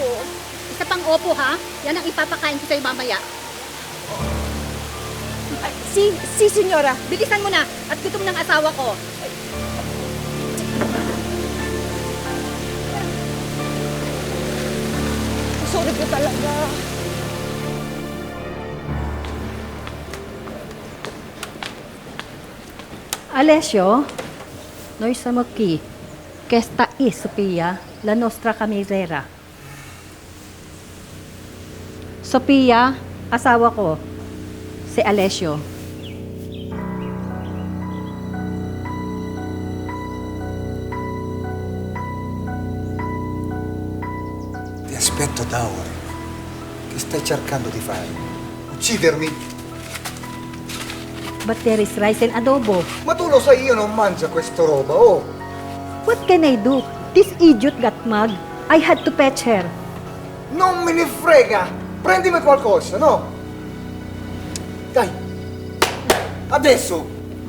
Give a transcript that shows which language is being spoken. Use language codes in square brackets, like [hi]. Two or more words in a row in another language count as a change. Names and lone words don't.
[tl] Isa pang opo ha, yan ang ipapakain ko sa'yo mamaya. Ay, si senyora. Bilisan mo na at gutom ng asawa ko. Sorry po talaga. [it] Alessio, noi siamo qui. Questa è Sofia, la nostra cameriera. [tl] Sofia, asawa ko, si Alessio. [it] Ti aspetto da ore. Che stai cercando di fare? Uccidermi? [en] But there is rice and adobo. [it] Ma tu lo sai, io non mangio questa roba, oh! [en] What can I do? This idiot got mad. I had to fetch her. [it] Non me ne frega! Prendimi qualcosa, no? Dai! Adesso!